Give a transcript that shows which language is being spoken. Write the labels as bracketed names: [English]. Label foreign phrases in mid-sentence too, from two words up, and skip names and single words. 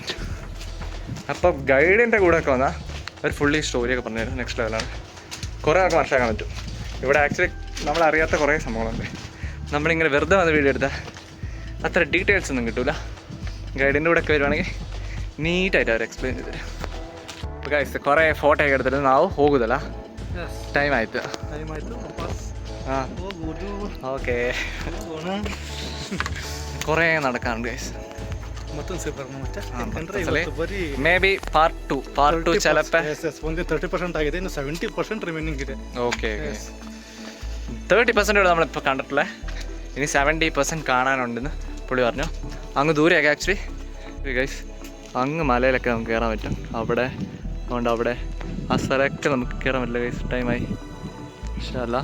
[Malayalam] അപ്പോൾ ഗൈഡിൻ്റെ കൂടെ ഒക്കെ വന്നാൽ അവർ ഫുള്ളി സ്റ്റോറിയൊക്കെ പറഞ്ഞായിരുന്നു. നെക്സ്റ്റ് ലെവലാണ്. കുറേ ഒക്കെ മനസ്സിലാക്കാൻ പറ്റും. ഇവിടെ ആക്ച്വലി നമ്മളറിയാത്ത കുറേ സംഭവങ്ങളുണ്ട്. നമ്മളിങ്ങനെ വെറുതെ വന്ന് വീഡിയോ എടുത്താൽ അത്ര ഡീറ്റെയിൽസ് ഒന്നും കിട്ടില്ല. ഗൈഡിൻ്റെ കൂടെ ഒക്കെ വരുവാണെങ്കിൽ നീറ്റായിട്ട് അവർ എക്സ്പ്ലെയിൻ ചെയ്ത് തരും. അപ്പോൾ ഗൈസ് കുറേ ഫോട്ടോ ഒക്കെ എടുത്തിട്ട് [Kannada] ನಾವು ಹೋಗುದಲ್ಲ, ಟೈಮ್ ಆಯಿತು. ಹಾಂ ಓಕೆ, [Malayalam] കുറേ നടക്കാനുണ്ട് ഗൈസ്. [English] may be part two ചിലപ്പോൾ [Kannada] 30% ಆಗಿದೆ, ಇನ್ನು 70% ರಿಮೈನಿಂಗ್ ಇದೆ. [Malayalam] ഓക്കെ, 30% നമ്മളിപ്പോൾ കണ്ടിട്ടില്ലേ, ഇനി 70% കാണാനുണ്ടെന്ന് പുള്ളി പറഞ്ഞു. അങ്ങ് ദൂരെയൊക്കെ ആക്ച്വലി ഗൈസ്, അങ്ങ് മലയിലൊക്കെ നമുക്ക് കയറാൻ പറ്റും. അവിടെ അതുകൊണ്ട് അവിടെ ആ സ്ഥലമൊക്കെ നമുക്ക് കയറാൻ പറ്റില്ല ഗൈസ്. ടൈമായി [Arabic] إن شاء الله.